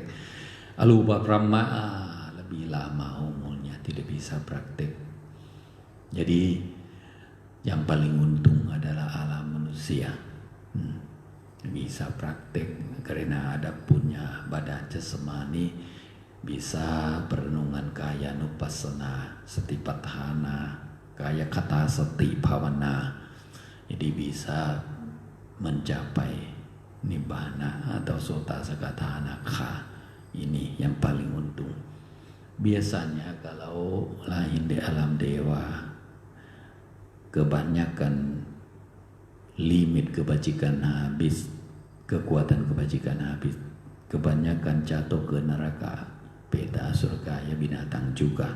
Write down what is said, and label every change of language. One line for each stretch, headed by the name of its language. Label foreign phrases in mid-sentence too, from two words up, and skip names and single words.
Indonesian: Alupa Brahma lebih lama umurnya, tidak bisa praktek. Jadi yang paling untung adalah alam manusia. Bisa praktek karena ada punya badan jasmani, bisa perenungan kaya nupassana, satipatthana, kaya kata sati bhavana. Jadi bisa mencapai nibbana atau sota sakatana kha. Ini yang paling untung. Biasanya kalau lahir di alam dewa, kebanyakan limit kebajikan habis, kekuatan kebajikan habis, kebanyakan jatuh ke neraka peta, surga ya binatang juga.